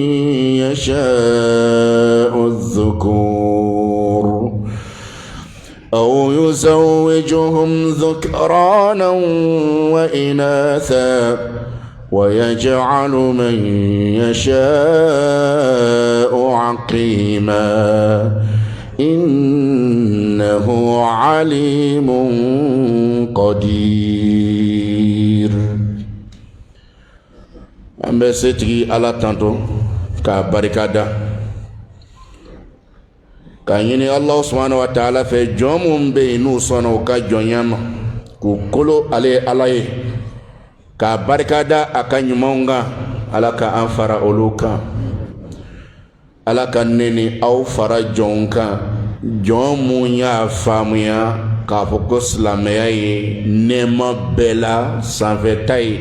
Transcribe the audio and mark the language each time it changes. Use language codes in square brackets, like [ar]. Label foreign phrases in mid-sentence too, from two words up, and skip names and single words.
[ar] يشاء الذكور أو يزوجهم ذكرانا وإناثا ويجعل من يشاء عقيما إنه عليم قدير. [bm] Ambe setigi ala tanto ka barikada ka ɲini Allah [ar] سبحانه وتعالى [bm] fɛ jɔn mun bɛ yen n'u sɔnna u ka jɔnya ma k'u kolo ale ala ye ka barikada a ka ɲumanw kan. Ala ka an fara olu kan. Ala ka ne ni aw fara jɔnw kan, jɔn mun y'a faamuya k'a fɔ ko silamɛya ye nɛɛma bɛɛ la sanfɛta ye.